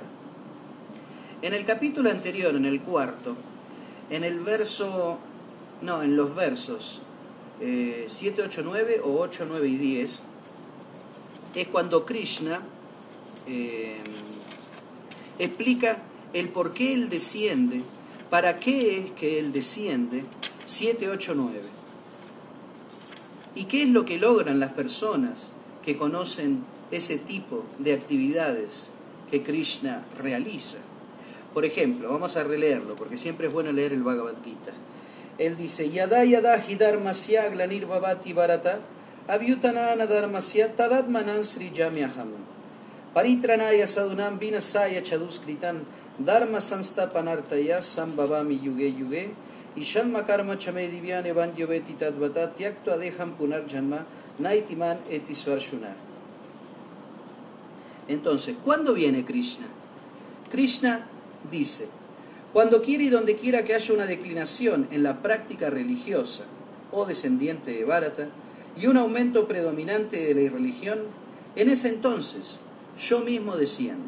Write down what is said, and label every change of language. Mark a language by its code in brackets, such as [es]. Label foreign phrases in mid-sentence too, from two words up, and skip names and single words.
[es] En el capítulo anterior, en el cuarto, en los versos 7, 8, 9 o 8, 9 y 10, es cuando Krishna explica el por qué Él desciende, para qué es que Él desciende, 7, 8, 9. ¿Y qué es lo que logran las personas que conocen ese tipo de actividades que Krishna realiza? Por ejemplo, vamos a releerlo, porque siempre es bueno leer el Bhagavad Gita. Él dice: [sa] Yada yada hi dharmasya glanir bhavati bharata avyutanana dharmasya tadatmanan srijamyaham paritranaya sadunam vinasaya chaduskritan dharma sanstapanartaya sambhavami yuge yuge ishanma karma chame divyane vandyoveti tadvata tyaktu adeham punar janma naitiman etisvarshuna. [es] Entonces, ¿cuándo viene Krishna? Krishna dice: cuando quiera y donde quiera que haya una declinación en la práctica religiosa o descendiente de Bharata y un aumento predominante de la irreligión, en ese entonces yo mismo desciendo.